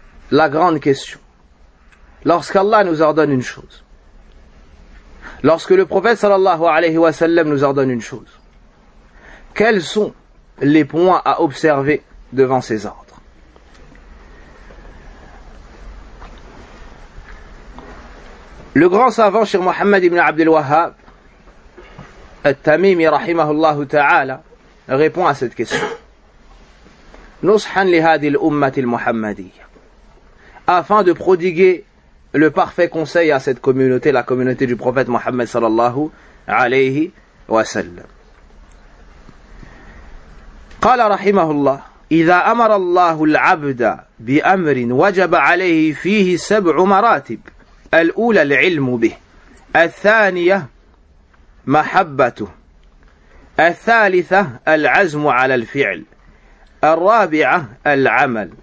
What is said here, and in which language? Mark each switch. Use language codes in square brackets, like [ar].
[fr] Lorsqu'Allah nous ordonne une chose, lorsque le prophète sallallahu alayhi wa sallam nous ordonne une chose, quels sont les points à observer devant ces ordres? Le grand savant Cheikh Mohammed ibn Abdel Wahhab [ar] التميمي رحمه الله تعالى [fr] répond à cette question. [ar] نصحا لهذه الأمة المحمدية. [fr] Afin de prodiguer le parfait conseil à cette communauté, la communauté du prophète Mohammed [ar] صلى الله عليه وسلم. قال رحمه الله: إذا أمر الله العبد بأمر وجب عليه فيه سبع مراتب. الأولى العلم به. الثانية محبته. الثالثة العزم على الفعل. الرابعة العمل.